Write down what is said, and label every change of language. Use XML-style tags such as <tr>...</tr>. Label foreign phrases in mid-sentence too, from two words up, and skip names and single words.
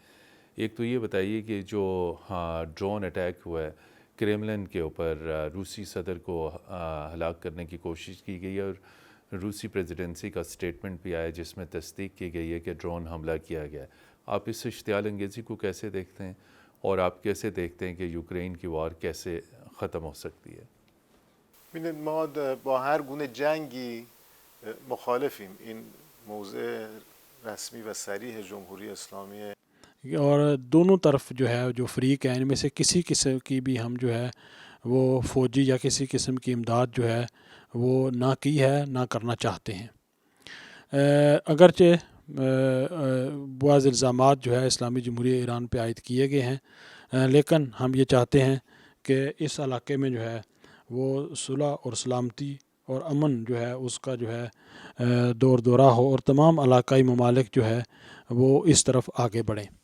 <ur>ایک تو یہ بتائیے کہ جو ڈرون اٹیک ہوا ہے کریملن کے اوپر، روسی صدر کو ہلاک کرنے کی کوشش کی گئی ہے، اور روسی پریزیڈنسی کا سٹیٹمنٹ بھی آیا جس میں تصدیق کی گئی ہے کہ ڈرون حملہ کیا گیا ہے۔ آپ اس اشتعال انگیزی کو کیسے دیکھتے ہیں، اور آپ کیسے دیکھتے ہیں کہ یوکرین کی وار کیسے ختم ہو سکتی ہے؟</ur> <fa>ببینید ما با هر گونه جنگی مخالفیم. این موضع رسمی و صریح جمهوری اسلامی</fa> <ur>اور دونوں طرف جو ہے جو فریق ہیں ان میں سے کسی قسم کی بھی ہم جو ہے وہ فوجی یا کسی قسم کی امداد جو ہے وہ نہ کی ہے، نہ کرنا چاہتے ہیں۔ اگرچہ بعض الزامات جو ہے اسلامی جمہوریہ ایران پہ عائد کیے گئے ہیں، لیکن ہم یہ چاہتے ہیں کہ اس علاقے میں جو ہے وہ صلح اور سلامتی اور امن جو ہے اس کا جو ہے دور دورہ ہو، اور تمام علاقائی ممالک جو ہے وہ اس طرف آگے بڑھیں۔</ur>